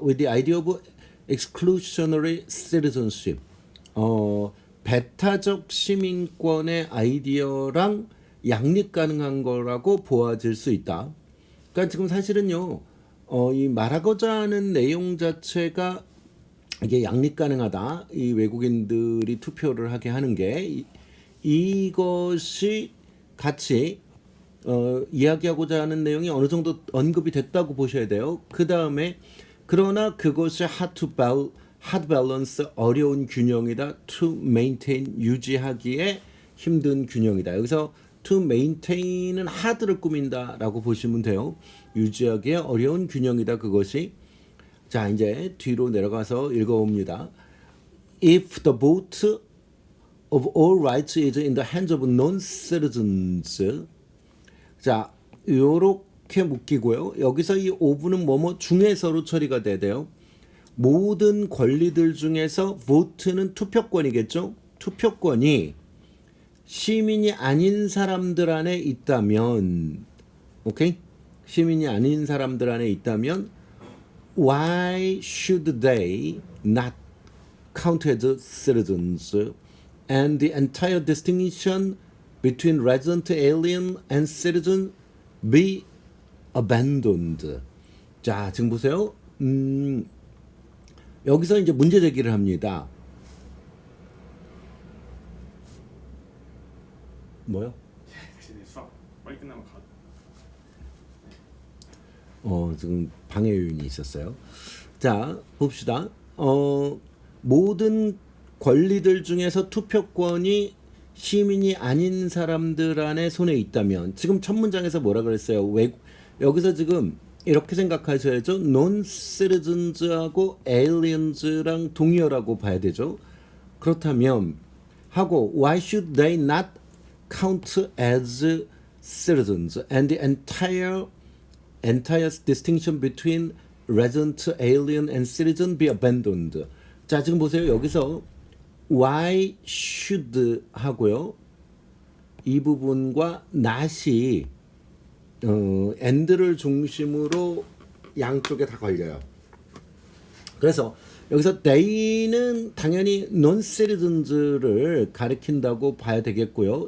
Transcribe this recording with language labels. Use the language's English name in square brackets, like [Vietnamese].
[English] with the idea of exclusionary citizenship. [Korean] 배타적 시민권의 아이디어랑 양립 가능한 거라고 보아질 수 있다. 그러니까 지금 사실은요, 이 말하고자 하는 내용 자체가 이게 양립 가능하다. 이 외국인들이 투표를 하게 하는 게 이것이 같이 이야기하고자 하는 내용이 어느 정도 언급이 됐다고 보셔야 돼요. 그 다음에 그러나 그것이 [English] hard balance, [Korean] 어려운 균형이다. [English] to maintain, [Korean] 유지하기에 힘든 균형이다. 여기서 [English] to maintain [Korean] 은 hard를 꾸민다라고 보시면 돼요. 유지하기에 어려운 균형이다. 그것이. 자, 이제 뒤로 내려가서 읽어봅니다. [English] If the vote of all rights is in the hands of non-citizens. [Korean] 자, 요렇게 묶이고요. 여기서 이 of는 뭐뭐 중에서로 처리가 돼요. 모든 권리들 중에서 vote는 투표권이겠죠. 투표권이 시민이 아닌 사람들 안에 있다면, 오케이? 시민이 아닌 사람들 안에 있다면 [English] why should they not count as citizens? And the entire distinction between resident alien and citizen be abandoned. [Korean] 자, 지금 보세요. 여기서 이제 문제 제기를 합니다. 뭐요? 수학 빨리 끝나면 가. 지금 방해 요인이 있었어요. 자, 봅시다. 모든 권리들 중에서 투표권이 시민이 아닌 사람들 안에 손에 있다면, 지금 첫 문장에서 뭐라 그랬어요? 여기서 지금 이렇게 생각하셔야죠. non-citizens하고 aliens랑 동의어라고 봐야 되죠. 그렇다면 하고 [English] why should they not count as citizens and the entire distinction between resident, alien, and citizen be abandoned. [Korean] 자, 지금 보세요. 여기서 [English] why should [Korean] 하고요. 이 부분과 not이 and를 중심으로 양쪽에 다 걸려요. 그래서 여기서 they는 당연히 non-citizens를 가리킨다고 봐야 되겠고요.